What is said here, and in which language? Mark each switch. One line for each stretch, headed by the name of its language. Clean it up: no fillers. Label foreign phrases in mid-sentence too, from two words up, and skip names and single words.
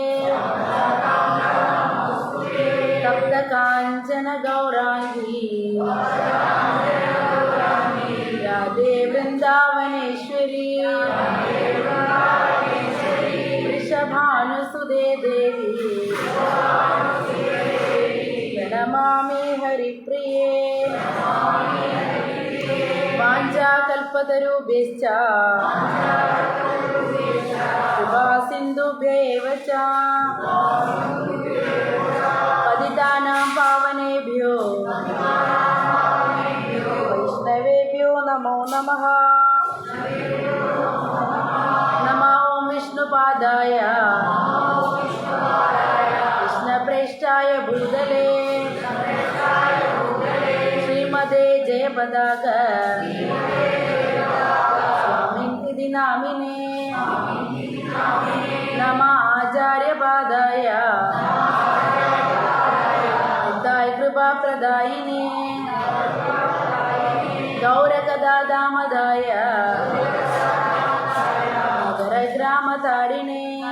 Sanskrit: തപ്ത കാഞ്ചന ഗൗരാംഗീ രാധേ വൃന്ദാവനേശ്വരി വൃഷഭാനുസുതേ ദേവി പ്രണമാമി ഹരിപ്രിയേ. വാഞ്ചാകൽപതരുഭ്യശ്ച കൃപാസിന്ധുഭ്യൈവ ച പതിതാനാം പാവനേഭ്യോ വൈഷ്ണവേഭ്യോ നമോ നമഃ. നമോ വിഷ്ണുപാദായ കൃഷ്ണപ്രേഷ്ഠായ ഭൂതലേ ശ്രീമതേ ജയപതാക സ്വാമിനിധി നാമിനേ. നമ ആചാര്യപാദായ കൃപാപ്രദായിനേ ഗൗരകദാദാമദായ നഗരഗ്രാമതാരിണേ.